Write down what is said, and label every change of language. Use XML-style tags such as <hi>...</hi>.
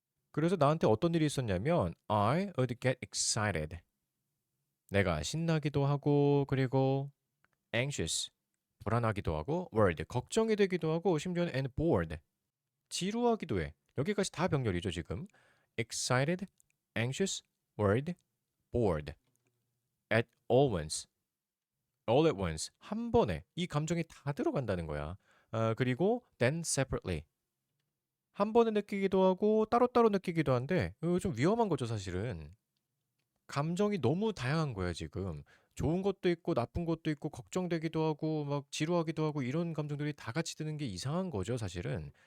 <ko>그래서 나한테 어떤 일이 있었냐면,</ko> <en>I would get excited.</en> <ko>내가 신나기도 하고, 그리고 anxious. 불안하기도 하고 worried 걱정이 되기도 하고 심지어는 and bored 지루하기도 해. 여기까지 다 병렬이죠 지금.</ko> <en>excited, anxious, worried, bored at all once, all at once</en> <ko>한 번에 이 감정이 다 들어간다는 거야. 그리고 then separately 한 번에 느끼기도 하고 따로따로 느끼기도 한데 좀 위험한 거죠 사실은. 감정이 너무 다양한 거야 지금. 좋은 것도 있고 나쁜 것도 있고 걱정되기도 하고 막 지루하기도 하고 이런 감정들이 다 같이 드는 게 이상한 거죠 사실은.</ko>